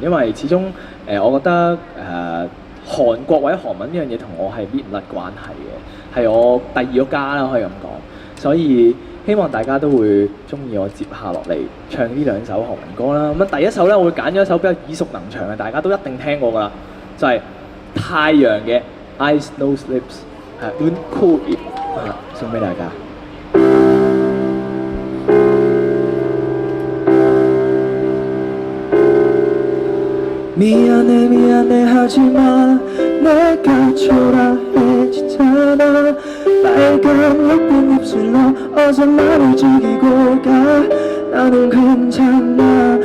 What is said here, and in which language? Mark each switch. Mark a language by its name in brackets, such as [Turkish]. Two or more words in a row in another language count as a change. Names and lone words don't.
[Cantonese] 因為始終我覺得韓國或者韓文呢樣嘢同我係搣唔甩關係嘅，係我第2個家啦，可以咁講。所以希望大家都會中意我接下落嚟唱呢2首韓文歌啦。咁第一首咧，我會揀咗一首比較耳熟能詳嘅，大家都一定聽過㗎啦，就係太陽嘅 Eyes Nose Lips，係 Uncool， 送俾大家。 [Korean] 미안해 하지마 내가 초라해지잖아 빨간 예쁜 입술로 어서 나를 죽이고 가 나는 괜찮아